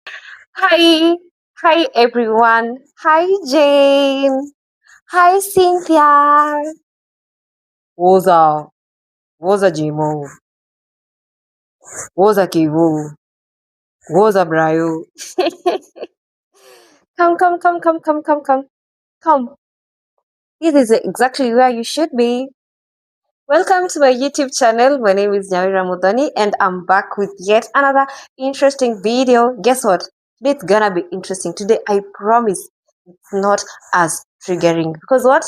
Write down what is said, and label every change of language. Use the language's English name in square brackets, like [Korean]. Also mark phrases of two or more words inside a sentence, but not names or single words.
[English] Hi, hi everyone. Hi Jane. Hi Cynthia. [Zulu] Woza, woza Jimo, woza Kivu, woza Brayo. [English] Come. This is exactly where you should be. Welcome to my YouTube channel. My name is Nyawira Mudhoni and I'm back with yet another interesting video. Guess what? Today it's gonna be interesting. Today I promise it's not as triggering because what?